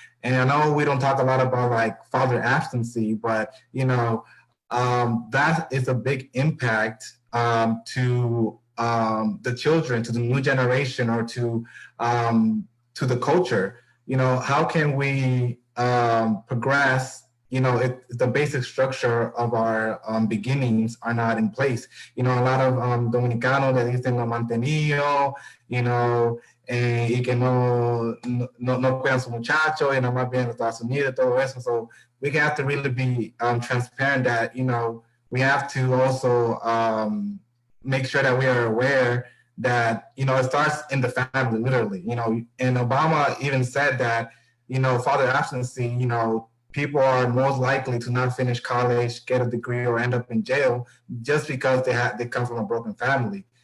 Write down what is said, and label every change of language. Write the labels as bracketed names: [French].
[English] And I know we don't talk a lot about like father absentee, but that is a big impact to the children, to the new generation, or to the culture. How can we progress? If the basic structure of our beginnings are not in place. A lot of [Spanish] Dominicanos le dicen lo mantenido, y que no cuidan su muchacho, y no más bien Estados Unidos, todo eso. [English] So we have to really be transparent that, we have to also make sure that we are aware that, it starts in the family, literally, and Obama even said that, father absentee, people are most likely to not finish college, get a degree, or end up in jail just because they come from a broken family.